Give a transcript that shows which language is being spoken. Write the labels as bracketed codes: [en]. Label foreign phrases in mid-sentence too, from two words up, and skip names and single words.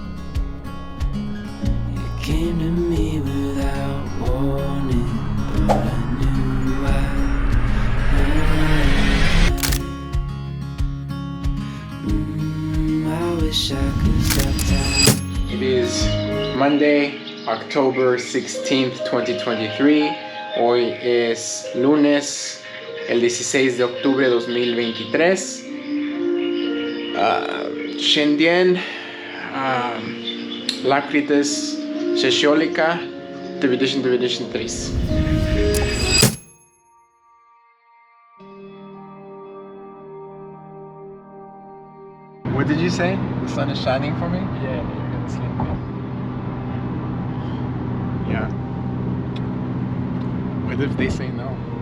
[en] You came to me without warning, but I knew I wish I could stop time. It is Monday, October 16th, 2023. [es] Hoy es lunes, el 16 de octubre 2023. [lt] Šiandien lapkritis 16, 2023. [en] What did you say? The sun is shining for me? Yeah, you're gonna sleep now. Yeah. What if they say no?